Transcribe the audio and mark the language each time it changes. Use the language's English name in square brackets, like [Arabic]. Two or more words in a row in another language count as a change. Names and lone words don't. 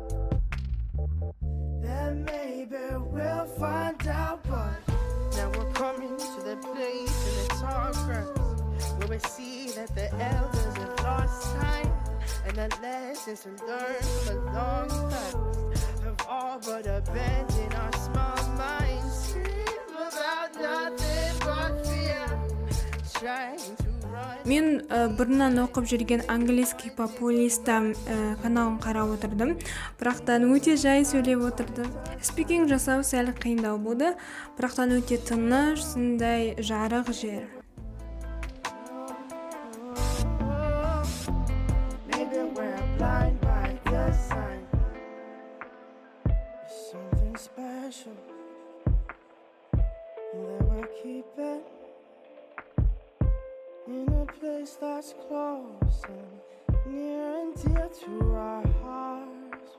[English] Then maybe we'll find out, but now we're coming to the place in the tall grass where we see that the elders have lost time, and the lessons to learn from a long past have all but abandoned our small minds. Scream about nothing but fear, trying to run. [Kazakh] Мен бұрыннан оқып жүрген английский популиста каналын қарап отырдым. Бірақтан өте жай сөйлеп отырды. Спикинг жасау сәл қиындау болды. Бірақтан өте тыныш, сондай жарық жер. [English] Something special that we'll keep it in a place that's close and near and dear to our hearts.